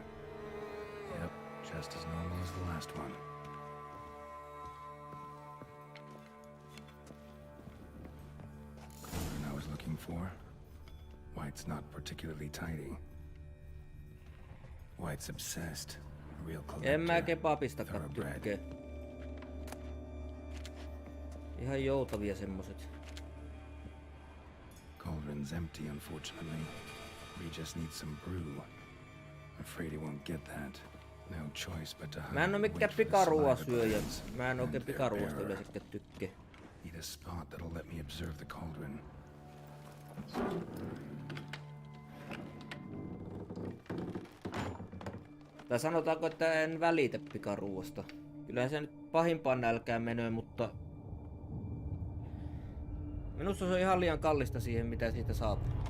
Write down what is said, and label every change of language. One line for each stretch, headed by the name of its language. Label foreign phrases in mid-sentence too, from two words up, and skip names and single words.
English: Yep, just as normal as the last one. Cauldron I was looking for. White's not particularly tidy. White's obsessed. A real collector.
Finnish: En mä kebabistakaan tykkää. Ihan joutavia semmoset.
English: Cauldron's empty, unfortunately. We just need some brew. Afraid he won't get that. No choice but to hide.
Finnish: Mä en oo mikään pikaruoasyöjä. Mä en oikein pikaruoasta yleensäkään tykkää.
English: Need a spot that'll let me observe the cauldron.
Finnish: Tai sanotaanko, että en välitä pikaruoasta. Kyllähän se nyt pahimpaan nälkään menee, mutta minusta se on ihan liian kallista siihen, mitä siitä saat.